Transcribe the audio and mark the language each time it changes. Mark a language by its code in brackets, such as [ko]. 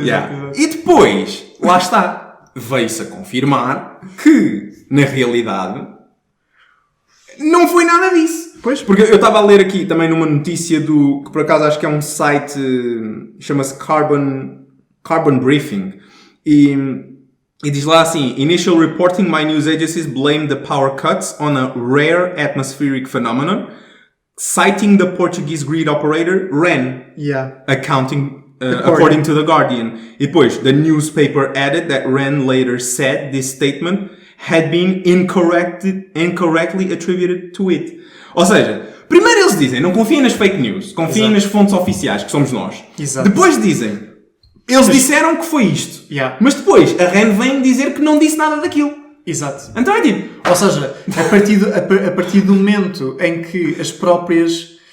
[pt] E depois, lá está, veio-se a confirmar que, na realidade... não foi nada disso. Pois. Porque eu estava a ler aqui também numa notícia que por acaso acho que é um site, chama-se Carbon Briefing. E diz lá assim, [en] Initial reporting by news agencies blamed the power cuts on a rare atmospheric phenomenon, citing the Portuguese grid operator REN, according to The Guardian. [pt] E depois, [en] the newspaper added that REN later said this statement had been incorrectly attributed to it. [pt] Ou seja, primeiro eles dizem, não confiem nas fake news, confiem nas fontes oficiais, que somos nós. Exato. Depois dizem, eles disseram que foi isto. Mas depois, a REN vem dizer que não disse nada daquilo. Exato. Então é tipo... Ou seja, a partir do momento em que as próprias...